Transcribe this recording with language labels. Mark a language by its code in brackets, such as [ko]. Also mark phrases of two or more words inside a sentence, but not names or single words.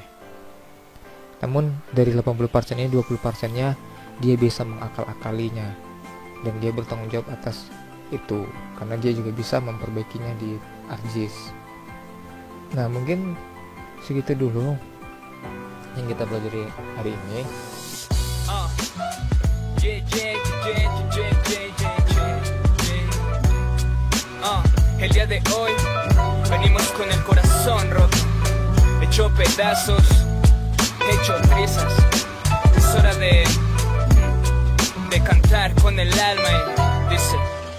[id] Namun dari 80% ini 20% nya dia bisa mengakal-akalinya dan dia bertanggung jawab atas itu karena dia juga bisa memperbaikinya di ArcGIS. Nah, mungkin segitu dulu yang kita pelajari hari ini. [es] El día de hoy venimos con el corazón roto, hecho pedazos, hecho trizas. Es hora de cantar con el alma y dice: